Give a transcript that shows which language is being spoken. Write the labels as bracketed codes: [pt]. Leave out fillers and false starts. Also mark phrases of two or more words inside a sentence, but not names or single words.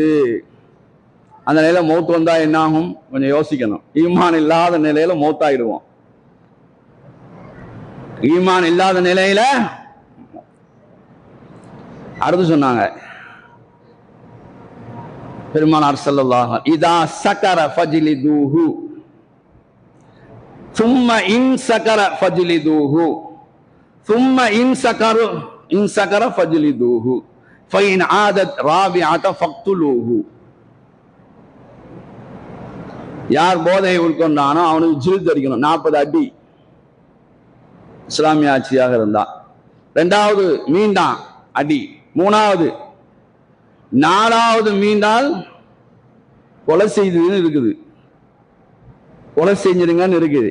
[ta] அந்த நிலையில மௌத் வந்தா என்ன ஆகும்? கொஞ்சம் யோசிக்கணும். ஈமான் இல்லாத நிலையில மௌத்தாயிடுவோம். ஈமான் இல்லாத நிலையில அடுத்து சொன்னாங்க பெருமானார் [ar] صلى الله عليه إذا سكر فاجلدوه ثم إن سكر فجلدوه ثم إن سكر فجلدوه فإن عادت رابعة فاقتلوه. [ta] யார் போதையை உட்கொண்டானோ அவனுக்கு ஜில்த் அடிக்கணும், 40 அடி. இஸ்லாமிய ஆட்சியாக இருந்தா. ரெண்டாவது மீண்டான் அடி, மூணாவது, நாலாவது மீண்டால் கொலை செய்ததுன்னு இருக்குது, கொலை செஞ்சிருங்கன்னு இருக்குது.